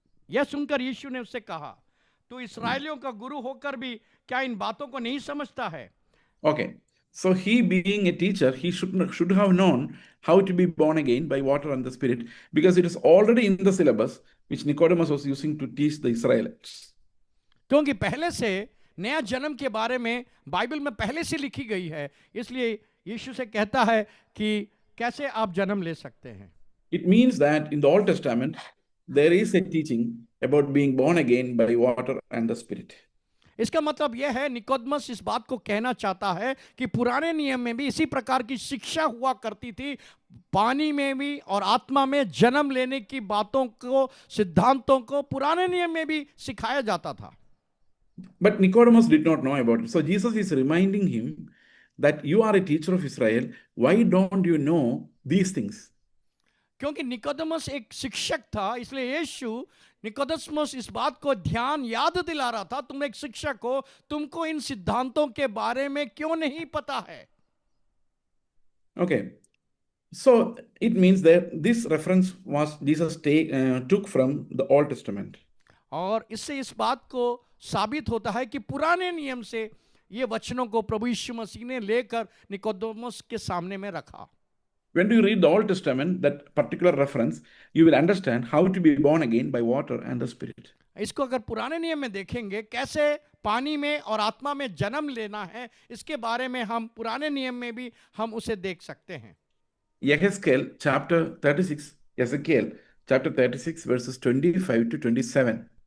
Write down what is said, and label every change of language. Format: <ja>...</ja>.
<hi>यह सुनकर यीशु ने उससे कहा, तू इस्राएलियों का गुरु होकर भी क्या इन बातों को नहीं समझता है?</hi> <en>Okay, so he being a teacher, he should have known how to be born again by water and the Spirit, because it is already in the syllabus which Nicodemus was using to teach the Israelites.</en> <hi>क्योंकि पहले से नया जन्म के बारे में Bible में पहले से लिखी गई है, इसलिए यीशु से कहता है कि कैसे आप जन्म ले सकते हैं।</hi> <en>It means that in the Old Testament there is a teaching about being born again by water and the Spirit.</en> <hi>इसका मतलब यह है, निकोदेमुस इस बात को कहना चाहता है कि पुराने नियम में भी इसी प्रकार की शिक्षा हुआ करती थी, पानी में भी और आत्मा में जन्म लेने की बातों को, सिद्धांतों को पुराने नियम में भी सिखाया जाता था।</hi> <en>But Nicodemus did not know about it. So Jesus is reminding him that you are a teacher of Israel. Why don't you know these things?</en> <hi>क्योंकि निकोदेमस एक शिक्षक था, इसलिए यीशु निकोदेमस इस बात को ध्यान याद दिला रहा था, तुम एक शिक्षक हो, तुमको इन सिद्धांतों के बारे में क्यों नहीं पता है।</hi> <en>Okay, so it means that this reference was Jesus took from the Old Testament.</en> <hi>और इससे इस बात को साबित होता है कि पुराने नियम से ये वचनों को प्रभु यीशु मसीह ने लेकर निकोदेमस के सामने में रखा।</hi> <en>When you read the Old Testament, that particular reference, you will understand how to be born again by water and the Spirit.</en> <hi>इसको अगर पुराने नियम में देखेंगे कैसे पानी में और आत्मा में जन्म लेना है, इसके बारे में हम पुराने नियम में भी हम उसे देख सकते हैं।</hi> <en>Ezekiel chapter 36 verses 25 to 27.</en>